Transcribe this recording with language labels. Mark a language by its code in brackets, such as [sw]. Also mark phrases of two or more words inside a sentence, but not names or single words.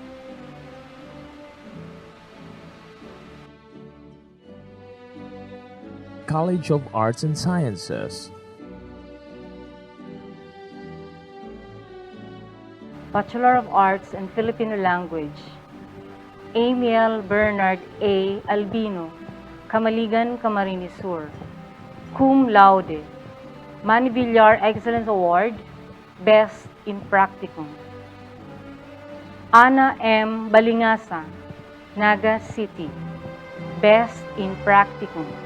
[en] College of Arts and Sciences. Bachelor of Arts in Filipino Language, Amiel Bernard A. Albino, Camaligan, Camarines Sur, cum laude, Manny Villar Excellence Award, Best in Practicum. Ana M. Balingasa, Naga City, Best in Practicum.